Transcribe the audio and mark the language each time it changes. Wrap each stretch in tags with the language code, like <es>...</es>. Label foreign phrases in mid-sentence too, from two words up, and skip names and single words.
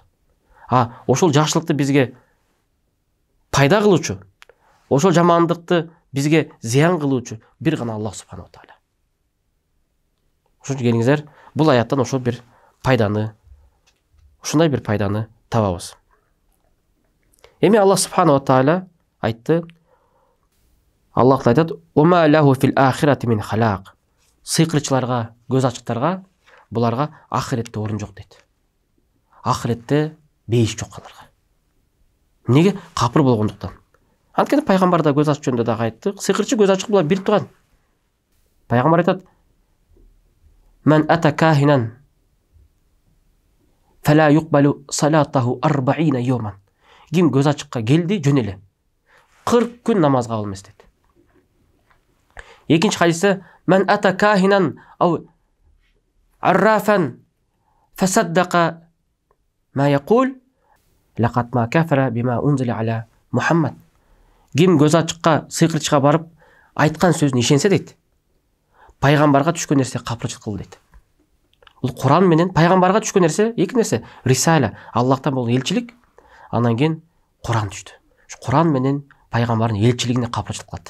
<ky>Ошол жакшылыкты бизге пайда кылуучу, ошол жамандыкты бизге зыян кылуучу бир гана</ky> <ar>الله سبحانه وتعالى.</ar> <ky>Ошон үчүн келиңиздер, бул аяттан ошол бир пайданы, ушундай бир пайданы табабыз. Эми</ky> <ar>الله سبحانه وتعالى</ar> <ky>айтты, Аллах айтат:</ky> <ar>"ما له في الآخرة من خلاق."</ar> <ky>Сыйкырчыларга, көз ачыктарга, буларга ахиретте орун жок дейт. Ахиретте бейиш жок аларга. Неге? Капыр болгондуктан. Анткени пайгамбар да көз ачык жөнүндө дагы айтты. Сыйкырчы, көз ачык булар бир туган. Пайгамбар айтат:</ky> <ar>"من أتى كاهنا فلا تقبل له صلاة 40 يوما."</ar> <ky>Ким көз ачыкка келди, жөн эле 40 күн намаз кабыл эмес дейт. Экинчи хадисте:</ky> <ar>"من أتى كاهنا أو عرافا فصدقه بما يقول فقد كفر بما أنزل على محمد."</ar> <ky>Ким көз ачыкка, сыйкырчыга барып айткан сөзүн ишенсе дейт, пайгамбарга түшкөн нерсе капырчылык кылды дейт. Бул Куран менен пайгамбарга түшкөн нерсе эки нерсе: рисала, Аллахтан болгон элчилик, анан кийин Куран түштү. Куран менен пайгамбардын элчилигине капырчылык кылат.</ky>